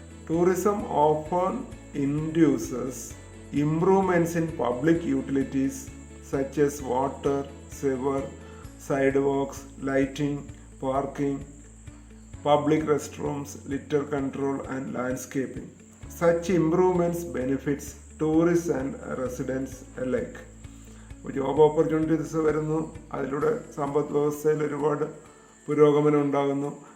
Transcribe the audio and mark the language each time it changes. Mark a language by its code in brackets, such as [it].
[en] Tourism often induces improvements in public utilities such as water, sewer, sidewalks, lighting, parking, public restrooms, litter control and landscaping. Such improvements benefits tourists and residents alike. [ml] Job opportunities വരുന്നു, അതിലൂടെ സമ്പദ് വ്യവസ്ഥയിൽ ഒരുപാട് പുരോഗമനം ഉണ്ടാകുന്നു.